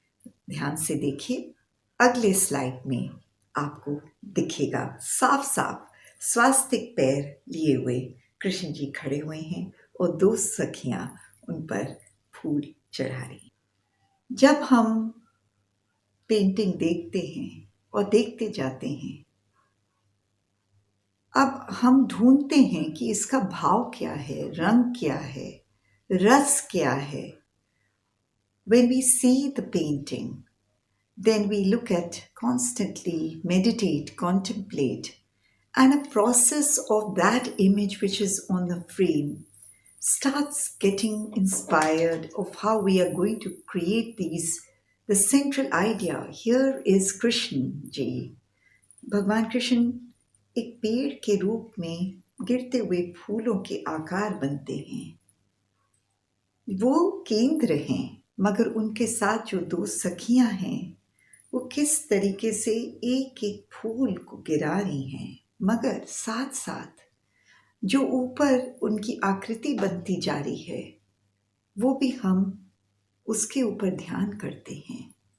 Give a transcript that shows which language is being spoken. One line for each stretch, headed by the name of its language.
Hindi: ध्यान से देखिए, अगले स्लाइड में आपको दिखेगा साफ साफ स्वास्तिक पैर लिए हुए कृष्ण जी खड़े हुए हैं और दो सखियां उन पर फूल चढ़ा रही. जब हम पेंटिंग देखते हैं और देखते जाते हैं, अब हम ढूंढते हैं कि इसका भाव क्या है, रंग क्या है, रस क्या है.
English: When we see the painting, then we look at, constantly meditate, contemplate, and a process of that image which is on the frame starts getting inspired of how we are going to create these. The central idea here is Krishna ji.
Hindi: भगवान कृष्ण एक पेड़ के रूप में गिरते हुए फूलों के आकार बनते हैं. वो केंद्र हैं, मगर उनके साथ जो दो सखियां हैं वो किस तरीके से एक एक फूल को गिरा रही हैं, मगर साथ साथ जो ऊपर उनकी आकृति बनती जा रही है वो भी हम उसके ऊपर ध्यान करते हैं.